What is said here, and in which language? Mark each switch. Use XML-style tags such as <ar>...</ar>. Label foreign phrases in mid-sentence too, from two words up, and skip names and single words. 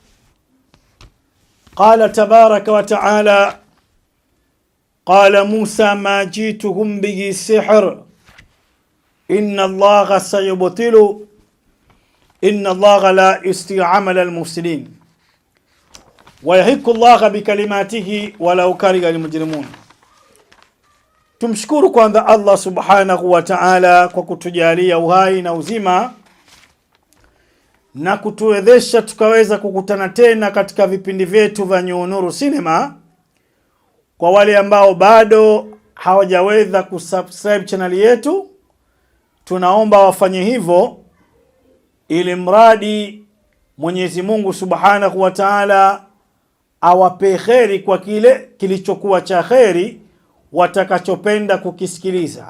<ar>قال تبارك وتعالى: قال موسى ما جئتهم به سحر إن الله سيبطل إن الله لا يستطيع عمل المفسدين ويحق الله بكلماته ولو كره المجرمون.</ar> <sw>Tumshukuru kwanza Allah</sw> <ar>سبحانه وتعالى</ar> <sw>kwa kutujalia uhai na uzima na kutuwezesha tukaweza kukutana tena katika vipindi vyetu vya New Nuru Cinema. Kwa wale ambao bado hawajaweza kusubscribe channel yetu, tunaomba wafanye hivyo ili mradi Mwenyezi Mungu</sw> <ar>سبحانه وتعالى</ar> <sw>awape kheri kwa kile kilichokuwa cha kheri watakachopenda kukisikiliza.</sw>